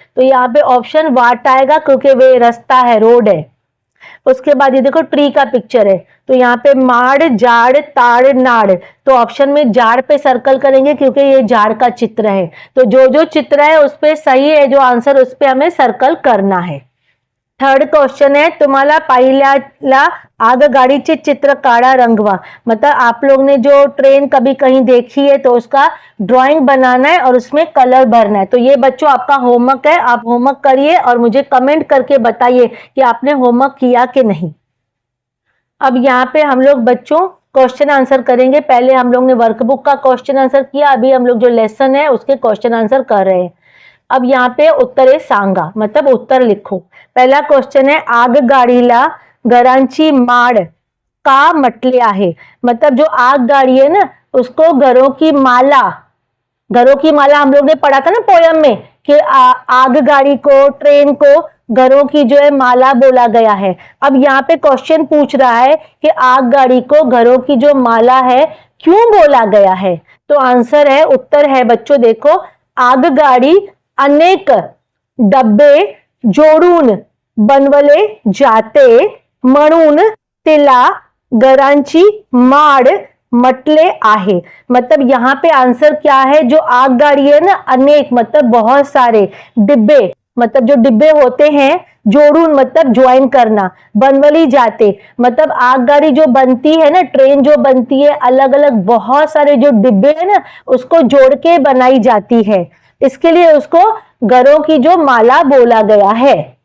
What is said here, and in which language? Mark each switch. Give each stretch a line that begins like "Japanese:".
Hindi: तो यहाँ पे ऑप्शन वाट आएगा क्योंकि वे रास्ता है, रोड है। उसके बाद ये देखो ट्री का पिक्चर है, तो यहाँ पे माड़, जाड़, ताड़, नाड़। तो ऑप्शन में जाड़ पे सर्कल करेंगे क्योंकि ये जाड़ का चित्र है। तो जो जो चित्र है उस पे सही है जो आंसर, उस पे हमें सर्कल करना है।
Marathi: थर्ड क्वेश्चन है तुम्हाला पाहिल्याला आगगाडीचे चित्र काढा रंगवा।
Hindi: मतलब आप लोग ने जो ट्रेन कभी कहीं देखी है तो उसका ड्राइंग बनाना है और उसमें कलर भरना है। तो ये बच्चों आपका होमवर्क है, आप होमवर्क करिए और मुझे कमेंट करके बताइए कि आपने होमवर्क किया कि नहीं। अब यहाँ पे हम लोग बच्चों क्वेश्चन आंसर करेंगे। पहले हम लोग ने वर्कबुक का क्वेश्चन आंसर किया, अभी हम लोग जो लेसन है उसके क्वेश्चन आंसर कर रहे हैं। अब यहाँ पे
Marathi: उत्तरे सांगा,
Hindi: मतलब उत्तर लिखो।
Marathi: पहला क्वेश्चन है आगगाडीला घरांची माड का म्हटले आहे।
Hindi: मतलब जो आगगाड़ी है ना उसको घरों की माला, घरों की माला हम लोग ने पढ़ा था ना पोयम में कि आगगाड़ी को, ट्रेन को घरों की जो है माला बोला गया है। अब यहाँ पे क्वेश्चन पूछ रहा है कि आगगाड़ी को घरों की जो माला है क्यों बोला गया है। तो आंसर है, उत्तर है बच्चों देखो,
Marathi: आगगाड़ी अनेक डब्बे जोडून बनवले जाते म्हणून तिला घरांची माड म्हटले आहे।
Hindi: मतलब यहाँ पे आंसर क्या है, जो आगगाड़ी है ना अनेक मतलब बहुत सारे डिब्बे, मतलब जो डिब्बे होते हैं, जोड़ून मतलब ज्वाइन करना,
Marathi: बनवली जाते
Hindi: मतलब आगगाड़ी जो बनती है ना, ट्रेन जो बनती है अलग अलग बहुत सारे जो डिब्बे है ना उसको जोड़ के बनाई जाती है, इसके लिए उसको घरों की जो माला बोला गया है।